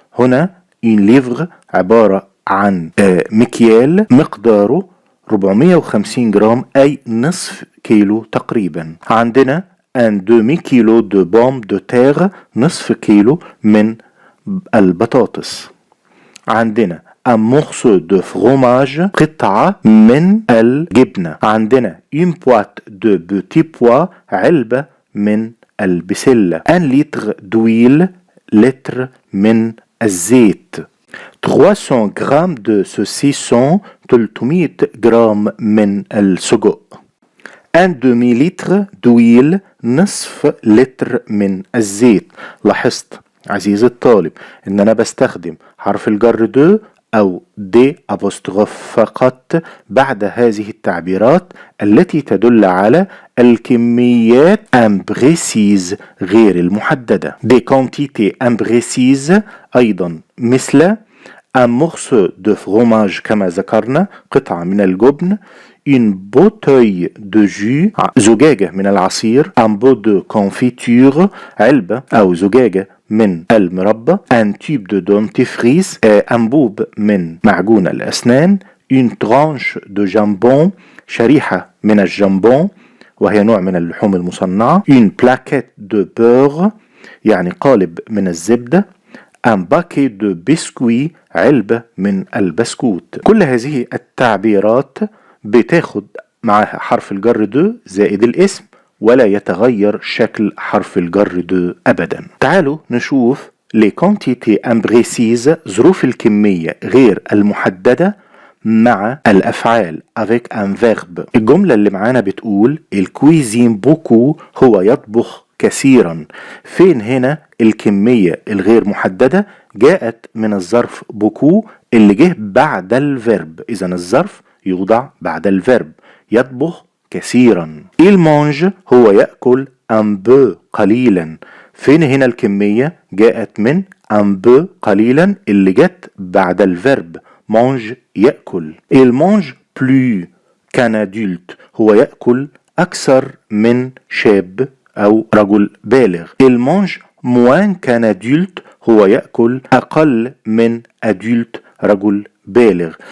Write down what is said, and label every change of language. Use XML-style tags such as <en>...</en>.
<ar>هنا ان ليفر عبارة عن مكيال مقداره 450 جرام أي نصف كيلو تقريبا. عندنا ان دومي كيلو دو بوم دو تيغ، نصف كيلو من البطاطس.</ar> <fr>عندنا un morceau de fromage،</fr> <ar>قطعة من الجبنة.</ar> <fr>عندنا une boîte de petits pois،</fr> <ar>علبة من البسلة.</ar> <fr>un litre d'huile،</fr> <ar>لتر من الزيت. 300 جرام</ar> <fr>de saucisson،</fr> <ar>300 جرام من السجق.</ar> <fr>un demi litre d'huile،</fr> <ar>نصف لتر من الزيت. لاحظت عزيزي الطالب ان انا بستخدم حرف الجر دو او دي ابوستروف فقط بعد هذه التعبيرات التي تدل على الكميات امبريسيز غير المحددة. دي كونتيتي امبريسيز ايضا مثل</ar> <fr>un morceau de fromage</fr> <ar>كما ذكرنا، قطعة من الجبن.</ar> <fr>une bouteille de jus،</fr> <ar>زجاجة من العصير.</ar> <fr>un pot de confiture،</fr> <ar>علبة أو زجاجة من المربى.</ar> <fr>un tube de dentifrice،</fr> <ar>أنبوب من معجون الأسنان.</ar> <fr>une tranche de jambon،</fr> <ar>شريحة من الجامبون وهي نوع من اللحوم المصنعة.</ar> <fr>une plaquette de beurre،</fr> <ar>يعني قالب من الزبدة.</ar> <fr>un paquet de biscuits،</fr> <ar>علبة من البسكوت. كل هذه التعبيرات بتاخد معها حرف الجر دو زائد الاسم، ولا يتغير شكل حرف الجر دو أبدا. تعالوا نشوف</ar> <fr>les quantités imprécises،</fr> <ar>ظروف الكمية غير المحددة مع الأفعال</ar> <fr>avec un verbe.</fr> <ar>الجملة اللي معانا بتقول</ar> <fr>il cuisine beaucoup،</fr> <ar>هو يطبخ كثيرا. فين هنا الكمية الغير محددة؟ جاءت من الظرف بوكو اللي جه بعد الفيرب، إذا الظرف يوضع بعد الفيرب، يطبخ كثيرا.</ar> <fr>il mange،</fr> <ar>هو يأكل</ar> <fr>un peu</fr> <ar>قليلا. فين هنا الكمية؟ جاءت من</ar> <fr>un peu</fr> <ar>قليلا اللي جت بعد الفيرب mange يأكل.</ar> <fr>il mange plus qu'un adulte،</fr> <ar>هو يأكل أكثر من شاب أو رجل بالغ.</ar> <fr>il mange moins qu'un adulte،</fr> <ar>هو يأكل أقل من adulte رجل بالغ.</ar>